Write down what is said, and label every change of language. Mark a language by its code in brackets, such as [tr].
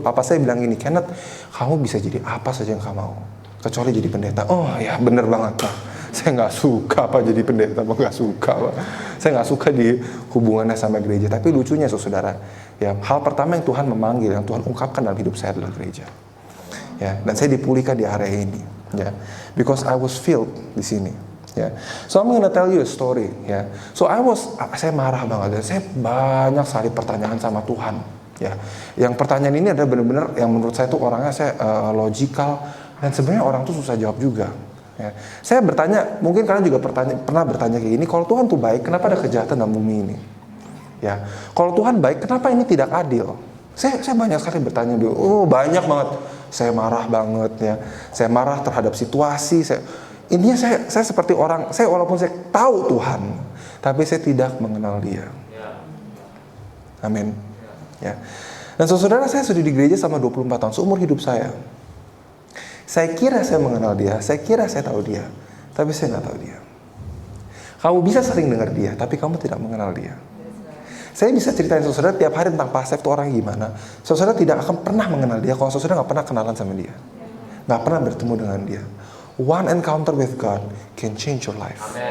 [id] Papa saya bilang gini, Kenneth, kamu bisa jadi apa saja yang kamu mau, kecuali jadi pendeta. Ya bener banget Pak. Saya nggak suka jadi pendeta, nggak suka Pak. Saya nggak suka di hubungannya sama gereja. Tapi lucunya saudara, ya hal pertama yang Tuhan memanggil, yang Tuhan ungkapkan dalam hidup saya adalah gereja. Ya, dan saya dipulihkan di area ini. [en] Ya, because I was filled [id] di sini. [en] Ya, so I'm gonna tell you a story. [id] Ya, so saya marah banget dan saya banyak sekali pertanyaan sama Tuhan. Ya, yang pertanyaan ini adalah benar-benar yang menurut saya tuh orangnya logical, dan sebenarnya orang tuh susah jawab juga. Ya. Saya bertanya, mungkin kalian juga pernah bertanya kayak gini, kalau Tuhan tuh baik, kenapa ada kejahatan dalam bumi ini? Ya, kalau Tuhan baik, kenapa ini tidak adil? Saya banyak sekali bertanya dulu. Oh, banyak banget. Saya marah banget ya. Saya marah terhadap situasi. Intinya saya seperti orang, saya walaupun saya tahu Tuhan, tapi saya tidak mengenal Dia. Amin. Ya. Dan saudara, saya sudah di gereja selama 24 tahun, seumur hidup saya. Saya kira saya mengenal Dia, saya kira saya tahu Dia, tapi saya nggak tahu Dia. Kamu bisa sering dengar Dia, tapi kamu tidak mengenal Dia. Saya bisa ceritain saudara tiap hari tentang Pak Asef itu orang gimana. Saudara tidak akan pernah mengenal dia kalau saudara nggak pernah kenalan sama dia, nggak pernah bertemu dengan dia. [en] One encounter with God can change your life.